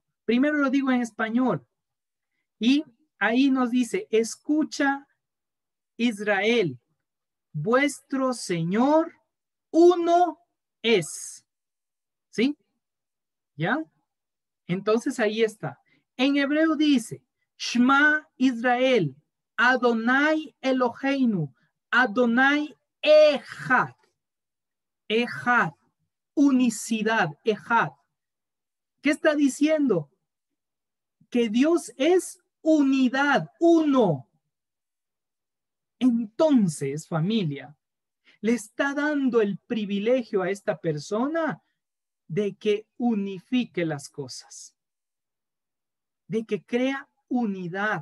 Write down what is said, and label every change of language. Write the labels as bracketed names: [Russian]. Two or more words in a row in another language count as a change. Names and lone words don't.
[Spanish] Primero lo digo en español. Y ahí nos dice, escucha Israel, vuestro Señor uno es. ¿Sí? ¿Ya? Entonces ahí está. En hebreo dice, [Hebrew] שמע ישראל, אדוני אלוהינו, אדוני אחד. [Spanish] Echad, unicidad, Echad. ¿Qué está diciendo? Que Dios es unidad, uno. Entonces, familia, le está dando el privilegio a esta persona de que unifique las cosas, de que crea unidad.